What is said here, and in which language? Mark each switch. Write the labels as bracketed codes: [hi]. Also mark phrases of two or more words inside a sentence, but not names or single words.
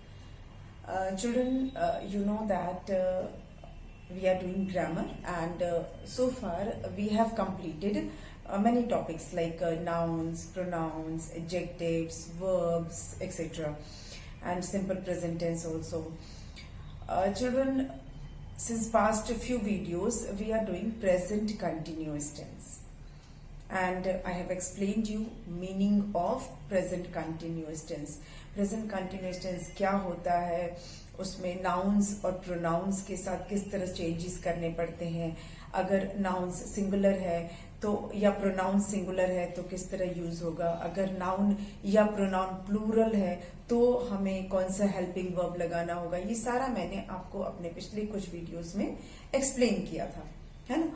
[en] Children, you know that we are doing grammar and so far we have completed many topics like nouns, pronouns, adjectives, verbs, etc. and simple present tense also. Children, since past few videos we are doing present continuous tense. And I have explained you meaning of present continuous tense. Present continuous tense [hi] क्या होता है, उसमें nouns और pronouns के साथ किस तरह चेंजेस करने पड़ते हैं, अगर [en] nouns singular [hi] है तो या [en] pronoun singular [hi] है तो किस तरह यूज होगा, अगर noun या [en] pronoun plural [hi] है तो हमें कौन सा [en] helping verb [hi] लगाना होगा, ये सारा मैंने आपको अपने पिछले कुछ वीडियोस में एक्सप्लेन किया था, है ना।